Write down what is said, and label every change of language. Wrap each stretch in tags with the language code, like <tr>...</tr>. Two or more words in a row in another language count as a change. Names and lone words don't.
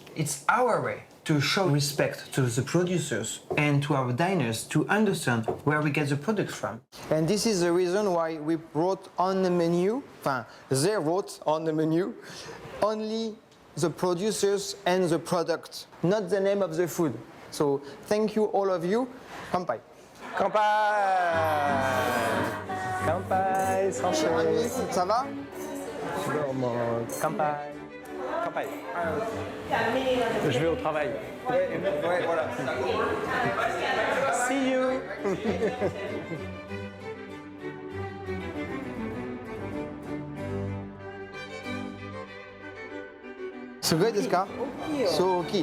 <en>It's our way to show respect to the producers and to our diners to understand where we get the products from. And this is the reason why we wrote on the menu, they wrote on the menu, only the producers and the product, not the name of the food. So thank you all of you.</en> <ja>Kanpai. Kanpai. Kanpai,</ja> <fr>santé. Ça va?</fr> <ja>Domo, kanpai. Kanpai.</ja> <fr>Je vais au travail. Ouais, voilà.</fr> <en>See you. So good, this car? So okay.</en>